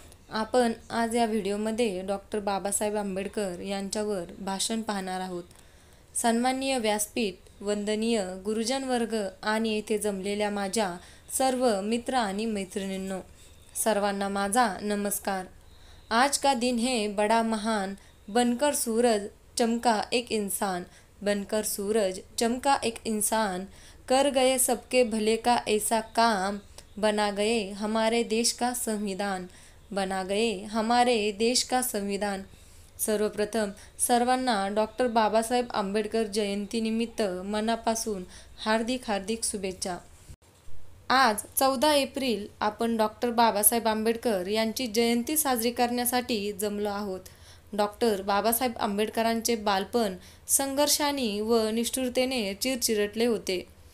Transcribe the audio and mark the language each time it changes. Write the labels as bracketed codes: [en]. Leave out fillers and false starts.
[mr] आपण आज या व्हिडिओमध्ये डॉक्टर बाबासाहेब आंबेडकर यांच्यावर भाषण पाहणार आहोत। सन्माननीय व्यासपीठ, वंदनीय गुरुजन वर्ग आणि येथे जमलेल्या माझ्या सर्व मित्र आणि मैत्रिणींनो, सर्वांना माझा नमस्कार। [hi] आज का दिन है बड़ा महान, बनकर सूरज चमका एक इंसान, बनकर सूरज चमका एक इंसान, कर गए सबके भले का ऐसा काम, बना गए हमारे देश का संविधान, बना गए हमारे देश का संविधान। [mr] सर्वप्रथम सर्वांना डॉक्टर बाबासाहेब आंबेडकर जयंतीनिमित्त मनापासून हार्दिक हार्दिक शुभेच्छा। आज 14 एप्रिल आपण डॉक्टर बाबासाहेब आंबेडकर यांची जयंती साजरी करण्यासाठी जमलो आहोत। डॉक्टर बाबासाहेब आंबेडकरांचे बालपण संघर्षाने व निष्ठुरतेने चिरचिरटले होते।